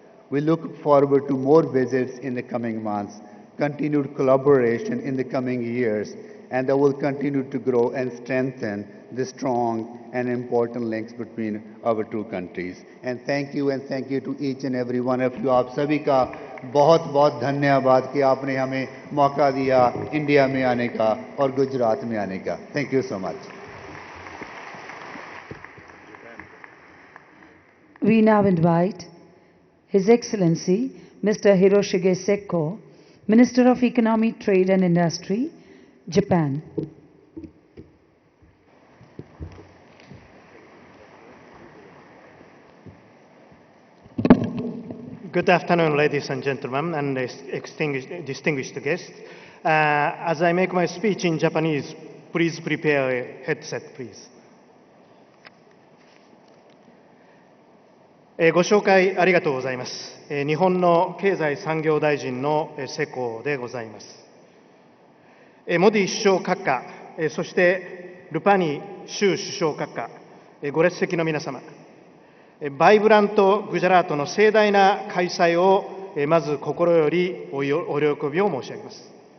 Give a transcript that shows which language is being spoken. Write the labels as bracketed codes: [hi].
[en] We look forward to more visits in the coming months, continued collaboration in the coming years, and that will continue to grow and strengthen the strong and important links between our two countries. And thank you to each and every one of you. [hi] आप सभी का बहुत बहुत धन्यवाद कि आपने हमें मौका दिया इंडिया में आने का और गुजरात में आने का. [en] Thank you so much. We now invite His Excellency Mr. Hiroshige Sekko, Minister of Economy, Trade and Industry, Japan. Good afternoon, ladies and gentlemen, and distinguished guests. As I make my speech in Japanese, please prepare a headset, please. [ja] ご紹介ありがとうございます。日本の経済産業大臣の世耕でございます。モディ首相閣下、そしてルパニ州首相閣下、ご列席の皆様、バイブラント・グジャラートの盛大な開催をまず心よりお喜びを申し上げます。